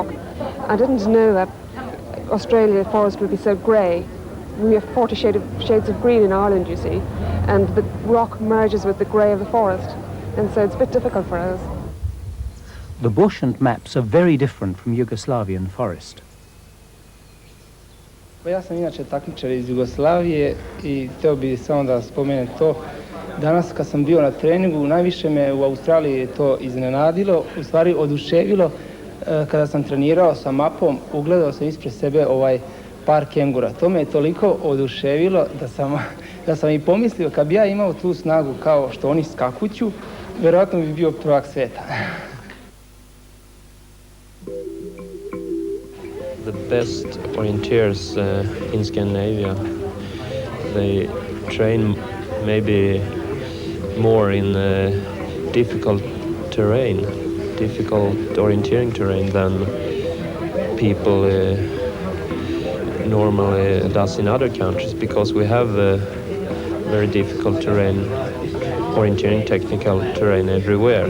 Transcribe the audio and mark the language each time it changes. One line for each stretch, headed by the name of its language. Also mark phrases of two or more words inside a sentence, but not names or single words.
English: I didn't know that Australia forest would be so grey. We have 40 shades of green in Ireland, you see, and the rock merges with the grey of the forest, and so it's a bit difficult for us. The bush and maps are very different from Yugoslavian forest.
Serbian: Ja sam inače takmičar iz Jugoslavije i htio bih samo da spomenem to. Danas kad sam bio na treningu, najviše me u Australiji to iznenadilo, u stvari oduševilo. Kada sam trenirao sa mapom, ugledao sam ispred sebe ovaj par kengura. To me je toliko oduševilo da sam i pomislio kad bi ja imao tu snagu kao što oni skakuću, vjerojatno bi bio prvak svijeta.
English: The best orienteers in Scandinavia, they train maybe more in difficult terrain, difficult orienteering terrain than people normally does in other countries, because we have very difficult terrain, orienteering technical terrain everywhere.